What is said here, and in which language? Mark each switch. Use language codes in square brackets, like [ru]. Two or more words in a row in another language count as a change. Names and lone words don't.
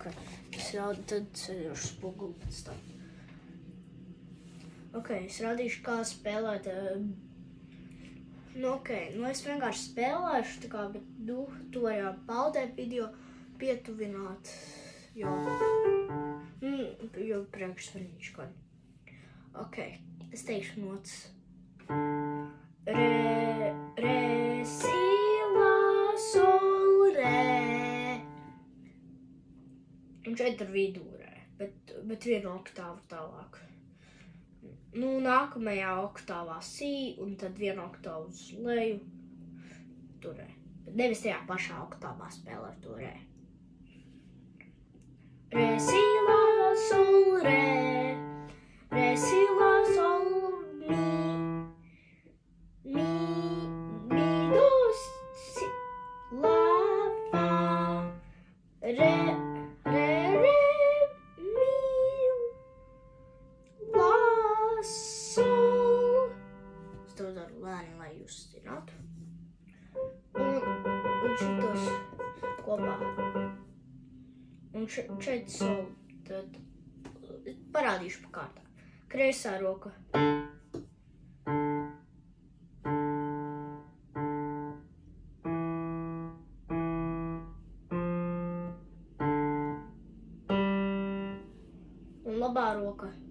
[lv] Es jau tad ceļošu spoguli pēc tam. Ok, es rādīšu, kā spēlēt, es vienkārši spēlēšu, tā kā, bet, tu vari paudēt video, pietuvināt, jo priekšsvarīšu kādi. Ok, es teikšu nots. Re, si, la, sol, re. Un šeit ir vidū re, bet vienu oktāvu tālāk. Nākamajā oktāvā si, un tad vienu oktāvu uz leju, tur re. Bet nevis tajā pašā oktāvā spēlē to re. Re, si, la, sol, re. Re, si, la, sol, mi, do, si, la, fa, re, mi, la, sol. Es to daru lēni, lai jūs zinātu. Un šitos kopā. Un šeit sol, tad parādīšu pa kārtā. Kreisā roka. Un labā roka.